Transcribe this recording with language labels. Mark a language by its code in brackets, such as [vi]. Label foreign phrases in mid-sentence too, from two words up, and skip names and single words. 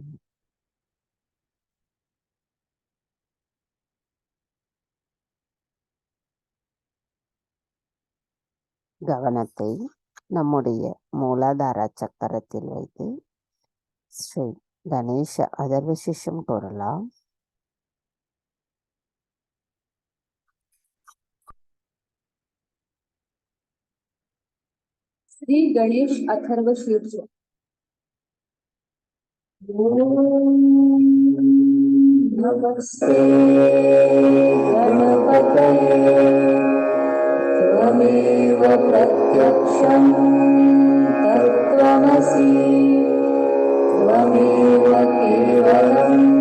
[ta] கவனத்தை நம்முடைய மூலாதார சக்கரத்தில் வைத்து ஸ்ரீ கணேச அதர்வசிஷம் கூறலாம். [sa] श्री गणेश अथर्व शीर्ष। नमस्ते गणपतये त्वमेव प्रत्यक्षं तत्त्वमसि त्वमेव केवलं